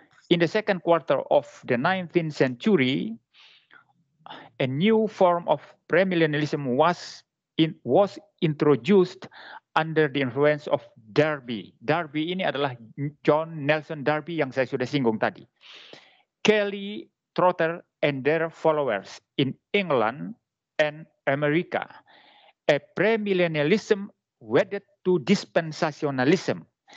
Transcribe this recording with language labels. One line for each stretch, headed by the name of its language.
English: In the second quarter of the 19th century, a new form of premillennialism was introduced under the influence of Darby.
Indonesian: Darby ini adalah John Nelson Darby yang saya sudah singgung tadi.
English: Kelly, Trotter, and their followers in England and America. A premillennialism wedded to dispensationalism.